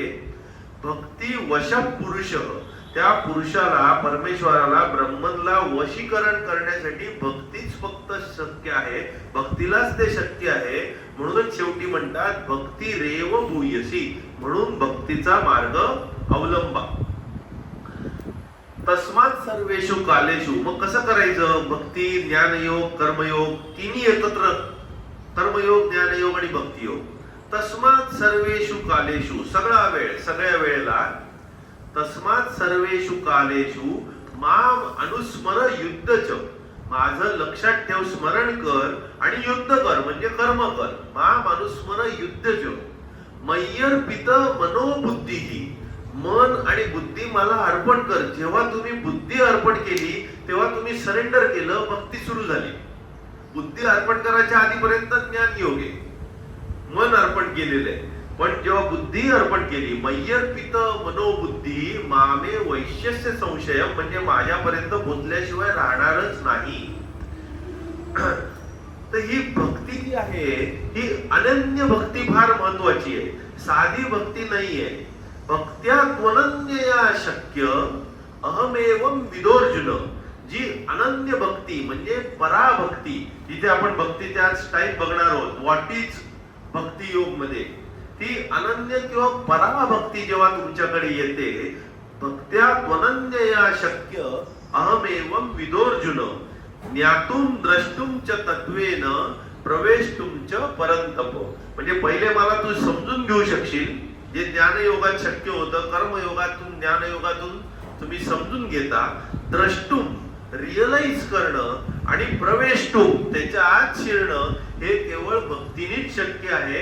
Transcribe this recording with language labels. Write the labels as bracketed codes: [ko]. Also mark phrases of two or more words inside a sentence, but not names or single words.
[mr] भक्ती वश पुरुष, त्या पुरुषाला, परमेश्वराला, ब्रह्मनला वशीकरण करण्यासाठी भक्तीच फक्त शक्य आहे, भक्तीलाच ते शक्य आहे. म्हणूनच शेवटी म्हणतात [sa] भक्ती रेव भूयसी, [mr] म्हणून भक्तीचा मार्ग अवलंबा. [sa] तस्मात सर्वेषु कालेषु, [mr] मग कसं करायचं? भक्ती, ज्ञानयोग, कर्मयोग तिन्ही एकत्र, कर्मयोग, ज्ञानयोग आणि भक्तियोग [sa] तस्मात सर्वेषु कालेषु, [mr] सगळा वेळ, सगळ्या वेळेला, [sa] तस्मात सर्वेषु कालेषु माम अनुस्मर युद्धच, [mr] माझं लक्षात ठेव, स्मरण कर आणि युद्ध कर, म्हणजे कर्म कर. [sa] माम अनुस्मर युद्धच मय्यर्पित मनोबुद्धीही, [mr] मन आणि बुद्धी मला अर्पण कर. जेव्हा तुम्ही बुद्धी अर्पण केली तेव्हा तुम्ही सरेंडर केलं, भक्ती सुरू झाली. बुद्धी अर्पण करायच्या आधीपर्यंत ज्ञान योग आहे, मन अर्पण केलेलं आहे. पण जेव्हा बुद्धी अर्पण केली, [sa] मय्यर्पित मनोबुद्धी मामे वैश्यस्य संशय, [mr] म्हणजे माझ्यापर्यंत पोचल्याशिवाय राहणारच नाही. तर ही भक्ती जी आहे ही अनन्य भक्ती फार महत्वाची आहे, साधी भक्ती नाहीये. [sa] भक्त्या त्वनन्यया शक्य अहमेवं विदोर्जुन, [mr] जी अनन्य भक्ती म्हणजे पराभक्ती, जिथे आपण भक्तीच्या टाईप बघणार आहोत, [en] what is [mr] भक्ती योग मध्ये, ती अनन्य किंवा पराभक्ती जेव्हा तुमच्याकडे येते, [sa] भक्त्या त्वनन्यया शक्य अहमेवं विदोर्जुन ज्ञातुम द्रष्टुम च तत्वेन प्रवेशतुम च परंतप. [mr] म्हणजे पहिले मला तू समजून घेऊ शकशील, जे ज्ञानयोगात शक्य होतं, कर्मयोगातून ज्ञानयोगातून तुम्ही समजून घेता. द्रष्टुम रिअलाइज करणं आणि प्रवेशतुम त्याच्या आत शिरणं हे केवळ भक्तीनेच शक्य आहे.